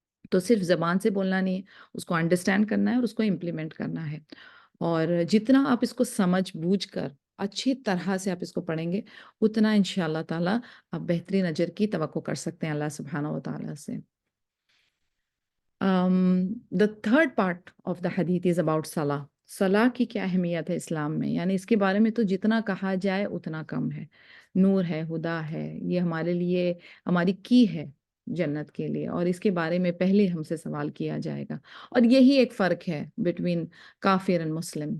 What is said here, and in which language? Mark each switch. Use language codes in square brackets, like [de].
[ur] تو صرف زبان سے بولنا نہیں ہے، اس کو انڈرسٹینڈ کرنا ہے اور اس کو امپلیمنٹ کرنا ہے. اور جتنا آپ اس کو سمجھ بوجھ کر اچھی طرح سے آپ اس کو پڑھیں گے، اتنا انشاءاللہ تعالیٰ آپ بہترین اجر کی توقع کر سکتے ہیں اللہ سبحانہ و تعالیٰ سے. [en] The third part of the hadith is about salah. [ur] صلاح کی کیا اہمیت ہے اسلام میں، یعنی اس کے بارے میں تو جتنا کہا جائے اتنا کم ہے. نور ہے، ہدا ہے، یہ ہمارے لیے ہماری کی ہے جنت کے لیے، اور اس کے بارے میں پہلے ہم سے سوال کیا جائے گا. اور یہی ایک فرق ہے بٹوین کافر اور مسلم.